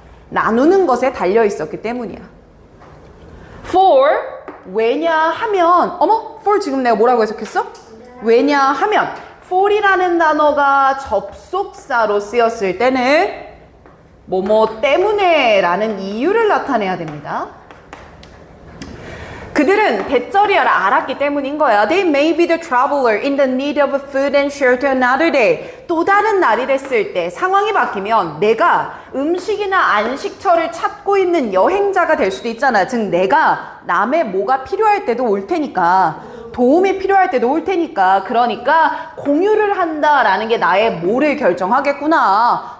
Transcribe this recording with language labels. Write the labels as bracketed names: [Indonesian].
[Korean] 나누는 것에 달려 있었기 때문이야. For, 왜냐하면, for 지금 내가 뭐라고 해석했어? 왜냐하면 for이라는 단어가 접속사로 쓰였을 때는 뭐뭐 때문에 라는 이유를 나타내야 됩니다. 그들은 대절이야를 알았기 때문인 거야. [English] They may be the traveler in the need of food and shelter another day. [Korean] 또 다른 날이 됐을 때 상황이 바뀌면 내가 음식이나 안식처를 찾고 있는 여행자가 될 수도 있잖아. 즉 내가 남의 뭐가 필요할 때도 올 테니까 도움이 필요할 때도 올 테니까. 그러니까 공유를 한다라는 게 나의 뭐를 결정하겠구나.